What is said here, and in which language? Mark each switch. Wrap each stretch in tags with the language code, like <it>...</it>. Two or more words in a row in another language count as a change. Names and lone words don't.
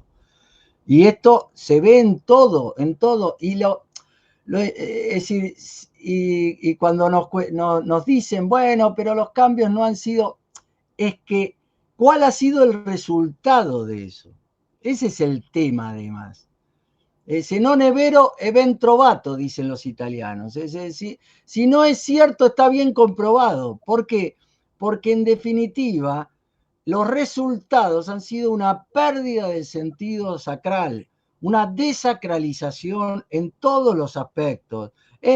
<es>Y esto se ve en todo, y es decir, y cuando nos dicen, bueno, pero los cambios no han sido, es que, ¿cuál ha sido el resultado de eso? Ese es el tema, además.</es> <it>Se non è vero, è ben trovato,</it> <es>dicen los italianos. Si no es cierto, está bien comprobado. ¿Por qué? Porque en definitiva, los resultados han sido una pérdida del sentido sacral, una desacralización en todos los aspectos, en</es>